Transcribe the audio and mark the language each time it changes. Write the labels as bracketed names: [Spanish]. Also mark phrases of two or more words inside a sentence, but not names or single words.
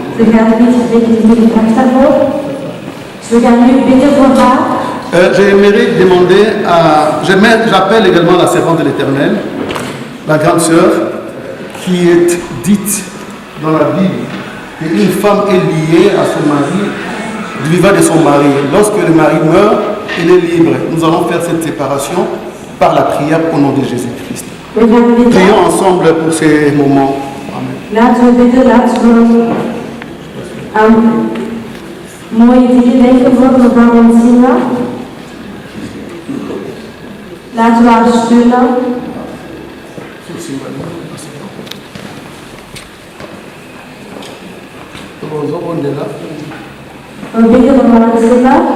[Dutch] Ze gaan niet spreken, kracht daarvoor. Dus we gaan nu bidden voor haar. [French] J'aimerais demander j'appelle également la servante de l'Éternel, la grande sœur, qui est dite dans la Bible qu'une femme est liée à son mari, du vivant de son mari. Lorsque le mari meurt, elle est libre. Nous allons faire cette séparation par la prière au nom de Jésus-Christ. [Dutch] We gaan bidden. [French] Prions ensemble pour ces moments. Amen. [Dutch] Laten we bidden, laten we aan mooie dingen denken voor mevrouw Ntimba. Laten we haar steunen. We bidden voor mevrouw Ntimba.